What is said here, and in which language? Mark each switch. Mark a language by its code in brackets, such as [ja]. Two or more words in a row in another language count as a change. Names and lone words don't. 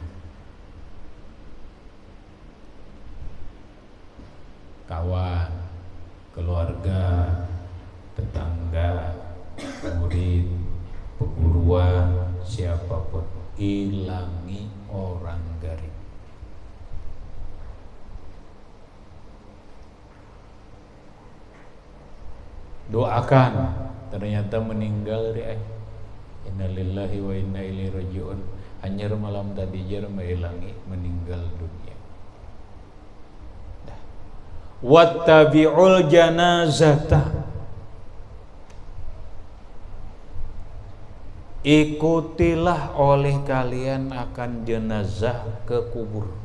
[id] Kawan, keluarga, tetangga, murid, perguruan, siapapun, ilangi orang garing. Doakan, ternyata meninggal [ar] إنا لله وإنا إليه راجعون. [bjn] Hanyar malam tadi jar mailangi meninggal dunia. [ar] واتبعوا الجنازة, [id] ikutilah oleh kalian akan jenazah ke kubur.